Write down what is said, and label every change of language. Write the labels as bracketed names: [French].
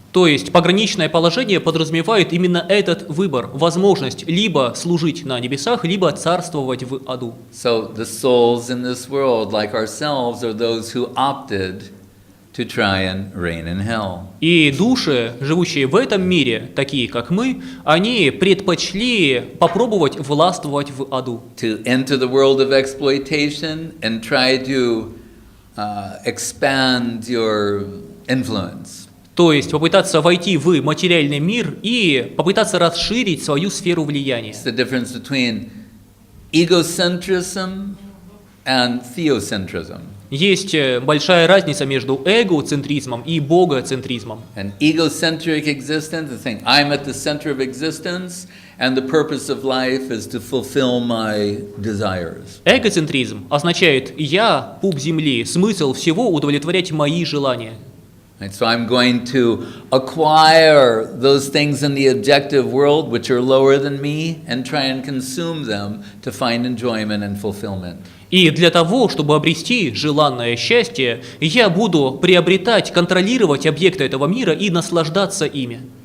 [Russian] То есть пограничное положение подразумевает именно этот выбор, возможность либо служить на небесах, либо царствовать в аду. [English] So the souls in this world, like ourselves, are those who opted to try and reign in hell. [Russian] И души, живущие в этом мире, такие как мы, они предпочли попробовать властвовать в аду. [English] To enter the world of exploitation and try to expand your influence. [Russian] То есть попытаться войти в материальный мир и попытаться расширить свою сферу влияния. [English] It's the difference between egocentrism and theocentrism. [Russian] Есть большая разница между эгоцентризмом и богоцентризмом. [English] An egocentric existence is saying, I'm at the center of existence, and the purpose of life is to fulfill my desires. [Russian] Эгоцентризм означает «я – пуп земли, смысл всего – удовлетворять мои желания». [English] Right, so I'm going to acquire those things in the objective world which are lower than me and try and consume them to find enjoyment and fulfillment. [Russian] И для того, чтобы обрести желанное счастье, я буду приобретать, контролировать объекты этого мира и наслаждаться ими.